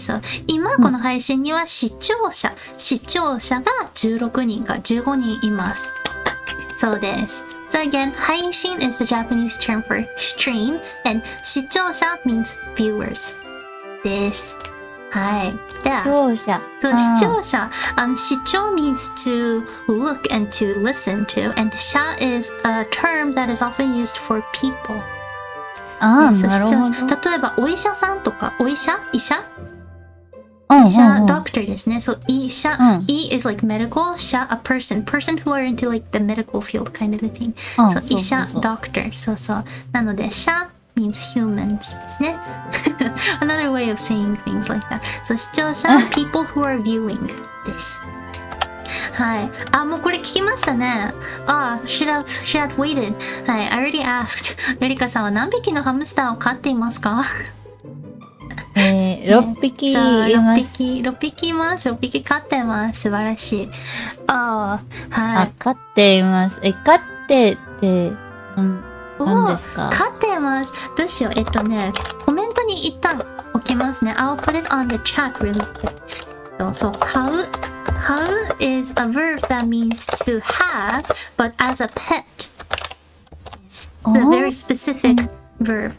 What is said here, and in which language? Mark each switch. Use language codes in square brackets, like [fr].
[ja] So, 今この配信には視聴者が16人か15人います。そうです。 [en] So again, 配信 is the Japanese term for stream and 視聴者 means viewers です。 [ja] はい。では、視聴者。 [en] 視聴 means to look and to listen to, and 者 is a term that is often used for people. [ja] なるほど。例えば、お医者さんとか、医者、doctor ですね。 [en] So, 医者、E is like medical, 者 a person who are into like the medical field kind of a thing. So, 医者、doctor. [ja] そうそう。なので、者 [en] means humans [ja] ですね。 [en] Another way of saying things like that. So, 視聴者、people who are viewing です。 [ja] はい。もうこれ聞きましたね。 [en] should have waited. はい。I already asked. [ja] ゆりかさんは何匹のハムスターを飼っていますか 6匹います。 6匹います。6匹飼ってます。素晴らしい。はい。飼っています。飼ってって何ですか？飼ってます。どうしよう。コメントに一旦置きますね。 [en] I'll put it on the chat really quick. そう、飼う is a verb that means to have, but as a pet. It's a very specific verb.